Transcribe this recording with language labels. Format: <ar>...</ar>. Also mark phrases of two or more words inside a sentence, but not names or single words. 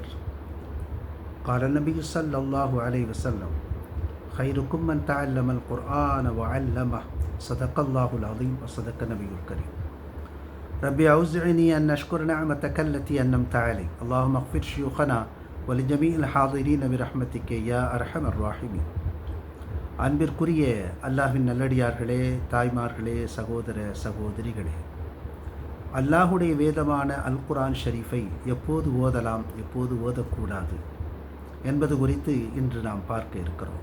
<ar>قال النبي صلى الله عليه وسلم: خيركم من تعلم القرآن وعلمه. صدق الله العظيم وصدق النبي الكريم. ربي أوزعني أن أشكر نعمتك التي أنعمت علي. اللهم اغفر شيوخنا ولجميع الحاضرين برحمتك يا أرحم الراحمين.</ar> <ta>அன்பிற்குரிய அல்லாஹ்வின் நல்லடியார்களே, தாய்மார்களே, சகோதர சகோதரிகளே, அல்லாஹுடைய வேதமான அல் குர்ஆன் ஷரீஃபை எப்போது ஓதலாம், எப்போது ஓதக்கூடாது என்பது குறித்து இன்று நாம் பார்க்க இருக்கிறோம்.</ta>